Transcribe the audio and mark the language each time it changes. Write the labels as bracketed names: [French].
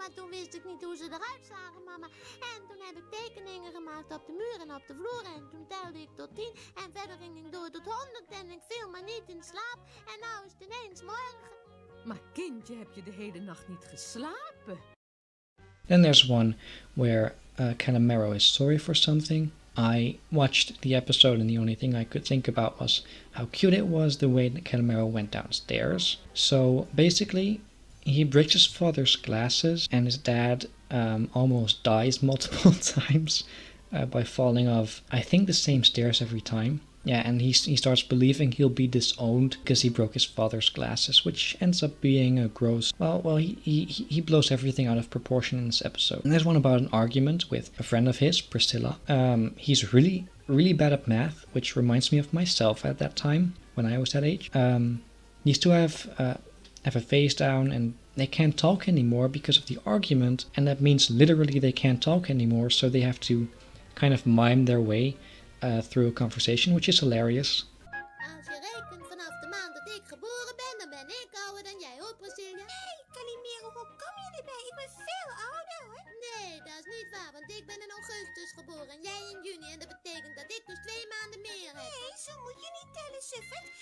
[Dutch] Maar toen wist ik niet hoe ze eruit zagen, mama. En toen heb ik tekeningen gemaakt op de muur en op de vloer. En toen telde ik tot 10. En verder ging ik door tot 100. En ik viel maar niet in slaap. En nou is het ineens morgen. Maar kindje, heb je de hele nacht niet geslapen? [English] Then there's one where Calimero is sorry for something. I watched the episode and the only thing I could think about was how cute it was the way that Calimero went downstairs. So basically, he breaks his father's glasses and his dad almost dies multiple times by falling off, I think, the same stairs every time. Yeah, and he starts believing he'll be disowned because he broke his father's glasses, which ends up being a gross... Well, he blows everything out of proportion in this episode. And there's one about an argument with a friend of his, Priscilla. He's really, really bad at math, which reminds me of myself at that time, when I was that age. These two have a face down and they can't talk anymore because of the argument. And that means literally they can't talk anymore, so they have to kind of mime their way through a conversation, which is hilarious. [Dutch] Als je rekent vanaf de maand dat ik geboren ben, dan ben ik ouder dan jij, hoor, Priscilla. Hé, Calimero, hoe kom je erbij? Ik ben veel ouder, hoor. Nee, dat is niet waar, want ik ben in augustus geboren en jij in juni. En dat betekent dat ik dus 2 maanden meer heb. Nee, zo moet je niet tellen, suffert.